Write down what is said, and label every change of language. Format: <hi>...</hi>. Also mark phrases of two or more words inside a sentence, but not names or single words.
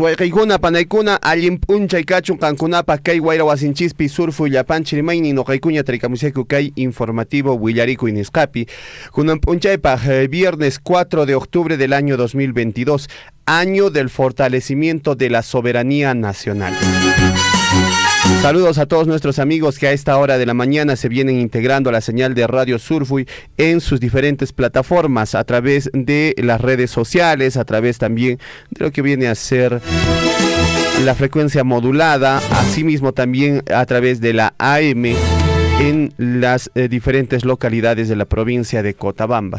<qu>Huayqaykuna panaykuna allimpuncha kachun kankunapa kay wayra wasinchispi surfu llapan chirimayni noqaykuña traykamusayku kay informativo Willaricui nisqapi kunanpunchaypaq</qu> <es>viernes 4 de octubre del año 2022, año del fortalecimiento de la soberanía nacional. Saludos a todos nuestros amigos que a esta hora de la mañana se vienen integrando a la señal de Radio Surfuy en sus diferentes plataformas, a través de las redes sociales, a través también de lo que viene a ser la frecuencia modulada, asimismo también a través de la AM en las diferentes localidades de la provincia de Cotabambas.</es>